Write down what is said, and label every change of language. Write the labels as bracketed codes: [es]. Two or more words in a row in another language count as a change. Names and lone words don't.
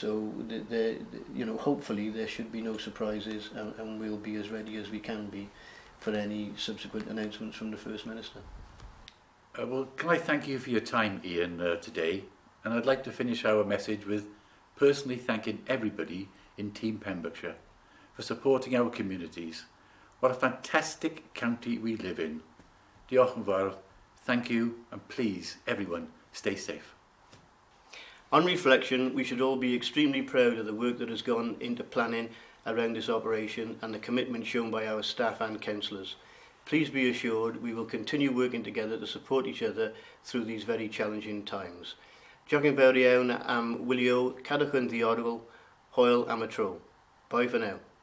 [en] So hopefully there should be no surprises, and we'll be as ready as we can be for any subsequent announcements from the First Minister. Well, can I thank you for your time, Ian, today? And I'd like to finish our message with personally thanking everybody in Team Pembrokeshire for supporting our communities. What a fantastic county we live in. [cy] Diolch yn fawr, [en] thank you, and please, everyone, stay safe. On reflection, we should all be extremely proud of the work that has gone into planning around this operation and the commitment shown by our staff and councillors. Please be assured we will continue working together to support each other through these very challenging times. [cy] Diolch yn fawr iawn am wylio, cadwch yn ddiogel, hwyl am y tro. [en] Bye for now.